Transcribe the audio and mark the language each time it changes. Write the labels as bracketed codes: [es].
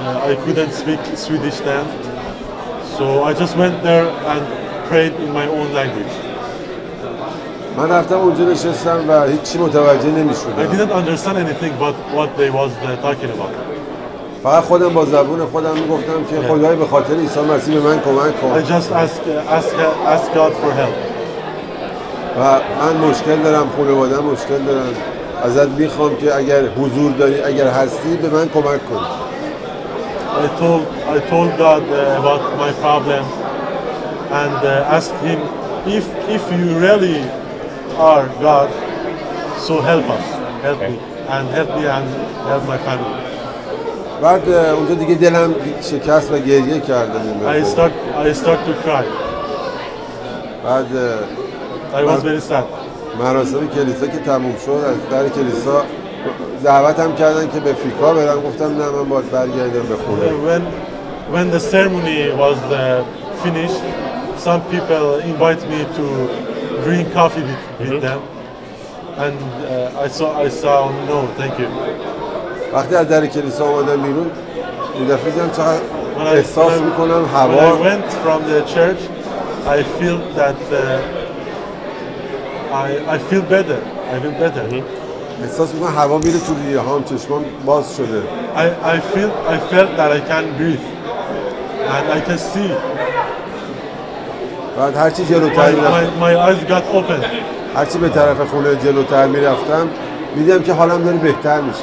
[en] I couldn't speak Swedish then, so I just went there and prayed in my own language. [fa] من رفتم اونجا نشستم و هیچی متوجه نمی‌شدم. [en] I didn't understand anything but what they was talking about. [fa] فقط خودم با زبون خودم میگفتم که خدای به خاطر عیسی مسیح به من کمک [en] I [fa] کن [en] just ask God for help. [fa] و من مشکل دارم، خانواده مشکل دارن، ازت میخوام که اگر حضور داری، اگر هستی به من کمک کن. [en] I told God about my problem and asked Him if you really are God, so help us, help me and help my family. [fa] بعد اونجا دیگه دلم شکست و گریه کردم. [en] I start to cry. [fa] بعد [en] I was very sad. [fa] مراسم کلیسا که تموم شد، از در کلیسا دعوتم کردن که به فیکا برم. گفتم نه، من باید برگردم به خونه. [en] When the ceremony was finished, some people invite me to drink coffee with them, and I saw no, thank you. [fa] وقتی از در کلیسا آمدم بیرون، یه دفعه دیدم چقدر احساس میکنم هوا. [en] When I went from the church, I feel that I feel better. I feel better. [fa] احساس میکنم هوا میره تو ریه هام، چشمام باز شده. [en] I felt that I can breathe and I can see. [fa] بعد هرچی جلوتر میرفتم، [en] My eyes got open. [fa] هرچی به طرف خونه جلوتر میرفتم، میدیدم که حالم داره بهتر میشه.